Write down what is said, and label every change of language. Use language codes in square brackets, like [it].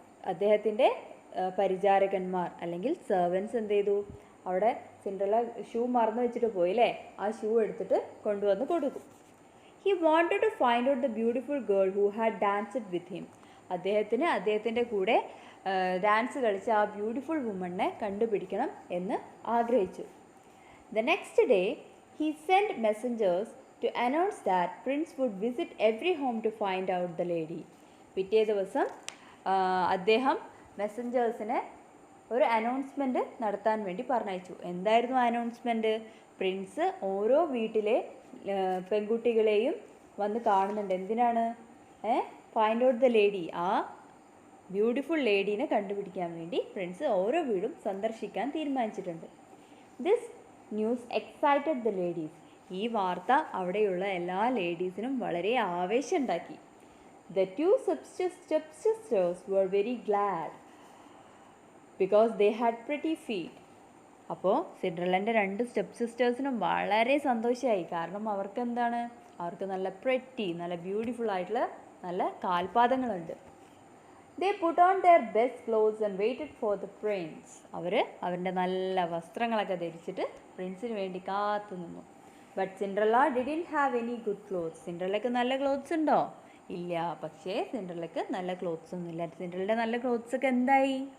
[ml] അദ്ദേഹത്തിൻ്റെ പരിചാരകന്മാർ അല്ലെങ്കിൽ സെർവൻസ് എന്ത് ചെയ്തു, അവിടെ സിൻഡ്രല്ല ഷൂ മറന്നു വെച്ചിട്ട് പോയില്ലേ, ആ ഷൂ എടുത്തിട്ട് കൊണ്ടുവന്ന് കൊടുക്കും. [en] He wanted to find out the beautiful girl who had danced with him. [ml] അദ്ദേഹത്തിൻ്റെ കൂടെ ഡാൻസ് കളിച്ച ആ ബ്യൂട്ടിഫുൾ വുമണിനെ കണ്ടുപിടിക്കണം എന്ന് ആഗ്രഹിച്ചു. [en] The next day he sent messengers to announce that Prince would visit every home to find out the lady. [ml] പിറ്റേ ദിവസം അദ്ദേഹം മെസ്സഞ്ചേഴ്സിനെ ഒരു അനൗൺസ്മെൻറ്റ് നടത്താൻ വേണ്ടി പറഞ്ഞയച്ചു. എന്തായിരുന്നു അനൗൺസ്മെൻറ്റ്? പ്രിൻസ് ഓരോ വീട്ടിലെ പെൺകുട്ടികളെയും വന്ന് കാണുന്നുണ്ട്. എന്തിനാണ്? [en] find out the lady, [ml] ആ ബ്യൂട്ടിഫുൾ ലേഡീനെ കണ്ടുപിടിക്കാൻ വേണ്ടി പ്രിൻസ് ഓരോ വീടും സന്ദർശിക്കാൻ തീരുമാനിച്ചിട്ടുണ്ട്. [en] This news excited the ladies. [ml] ഈ വാർത്ത അവിടെയുള്ള എല്ലാ ലേഡീസിനും വളരെ ആവേശം ഉണ്ടാക്കി. [en] The two step sisters were very glad because they had pretty feet. [ml] അപ്പോൾ സിൻഡ്രല്ലൻ്റെ രണ്ട് സ്റ്റെപ്പ് സിസ്റ്റേഴ്സിനും വളരെ സന്തോഷമായി. കാരണം അവർക്ക് എന്താണ്, അവർക്ക് നല്ല പ്രെറ്റി, നല്ല ബ്യൂട്ടിഫുൾ ആയിട്ടുള്ള നല്ല കാൽപാദങ്ങളുണ്ട്. [en] They put on their best clothes and waited for the prince. [ml] അവരുടെ നല്ല വസ്ത്രങ്ങളൊക്കെ ധരിച്ചിട്ട് പ്രിൻസിന് വേണ്ടി കാത്തു നിന്നു. [en] But Cinderella didn't have any good clothes. [ml] സിൻഡ്രല്ലയ്ക്ക് നല്ല ക്ലോത്ത്സ് ഉണ്ടോ? ഇല്ല. പക്ഷേ സിൻഡ്രല്ലയ്ക്ക് നല്ല ക്ലോത്ത്സ് ഒന്നുമില്ല. സിൻഡ്രല്ലയുടെ നല്ല ക്ലോത്ത്സ് ഒക്കെ എന്തായി?